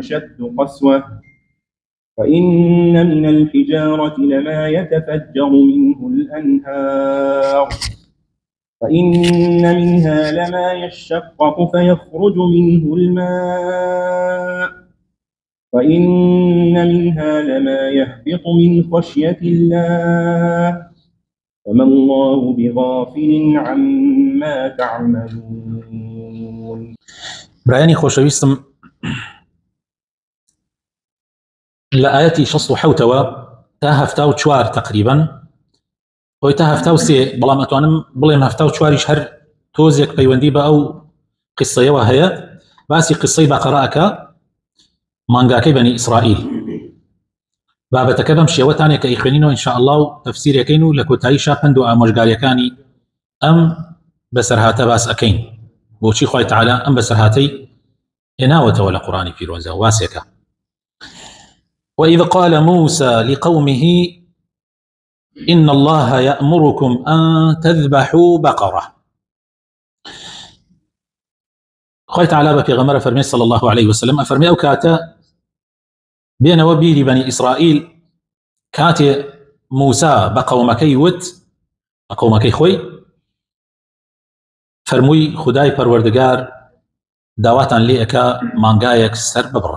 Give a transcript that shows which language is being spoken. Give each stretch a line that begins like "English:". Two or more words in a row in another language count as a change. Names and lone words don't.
Arabic: أشد قسوة وإن من الحجارة لما يتفجر منه الأنهار وإن منها لما يشقق فيخرج منه الماء وإن منها لما يهبط من خشية الله وما الله بغافل عما تعملون.
Central Kurdish: برایانی خۆشەویستم، لە ئایەتی 67ەوە تا 74 تقریبا خۆی تا 73 بەڵام ئەتوانم بڵێم 74 هەر تۆزێک پەیوەندی بە ئەو قسەیەوە هەیە. باسی قسەی بەقەرە ئەکا مانگاکەی بەنی ئیسرائیل. بابەتەکە بەم شێوەتانێک کە ئیخوێنینەوە
Arabic: ئینشاء الله
Central Kurdish: و تەفسیرەکەین و لە کۆتاییشا پند و ئامۆژگاریەکانی ئەم بەسەرهاتە باس ئەکەین. بۆچی خوای تەعالا ئەم بەسەرهاتەی هێناوەتەوە لە قورئانی پیرۆزە و واسێکە.
Arabic: وإذ قال موسى لقومه إن الله يأمركم أن تذبحوا بقرة.
Central Kurdish: خوای تەعالا بە پێغەمبەرە فەرمێ
Arabic: صلى الله عليه وسلم
Central Kurdish: ئەفەرمێ ئەو کاتە بێنەوە بیری بەنی ئیسرائیل کاتێ موسا بە قەومەکەی وت بە قەومەکەی خۆی فەرمووی خودای پەروەردگار داواتان لێ ئەکا مانگایەک سەر ببڕن.